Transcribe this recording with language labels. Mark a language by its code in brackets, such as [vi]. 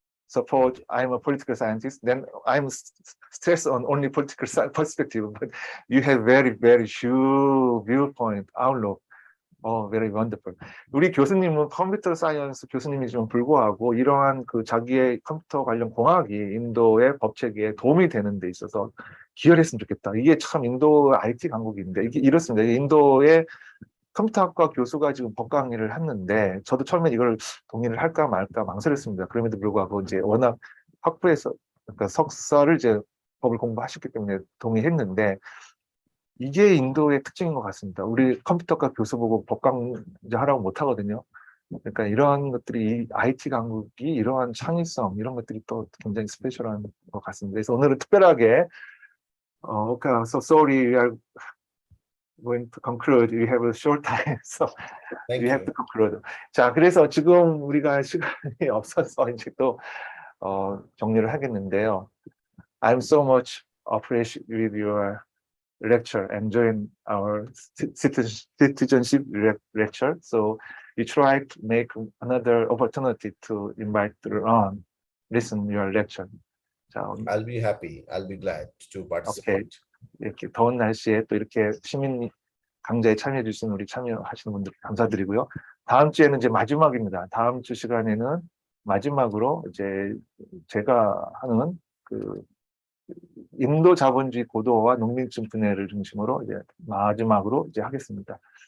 [en] Suppose I'm a political scientist, then I'm stressed on only political perspective. But you have very huge viewpoint, outlook. very wonderful. [ko] 우리 교수님은 컴퓨터 사이언스 교수님이지만 불구하고 이러한 그 자기의 컴퓨터 관련 공학이 인도의 법체계에 도움이 되는 데 있어서 기여를 했으면 좋겠다. 이게 참 인도 IT 강국인데 이게 이렇습니다. 인도의 컴퓨터학과 교수가 지금 법 강의를 했는데 저도 처음에 이걸 동의를 할까 말까 망설였습니다. 그럼에도 불구하고 이제 워낙 학부에서 그러니까 석사를 이제 법을 공부하셨기 때문에 동의했는데 이게 인도의 특징인 것 같습니다. 우리 컴퓨터과 교수 보고 법 강의 하라고 못 하거든요. 그러니까 이러한 것들이 IT 강국이 이러한 창의성 이런 것들이 또 굉장히 스페셜한 것 같습니다. 그래서 오늘은 특별하게 [en] okay, so sorry, we are going to conclude. We have a short time, so Thank we have you. to conclude. [ko] 자, 그래서 지금 우리가 시간이 없어서 이제 또 정리를 하겠는데요. [en] I'm so much appreciate with your lecture, enjoying our citizenship lecture. So we try to make another opportunity to invite on listen your lecture. [ko] 자, [en] I'll be happy. I'll be glad to participate. [ko] 이렇게 더운 날씨에 또 이렇게 시민 강좌에 참여해 주신 우리 참여하시는 분들 감사드리고요. 다음 주에는 이제 마지막입니다. 다음 주 시간에는 마지막으로 이제 제가 하는 그 인도 자본주의 고도화와 농민층 분해를 중심으로 이제 마지막으로 이제 하겠습니다.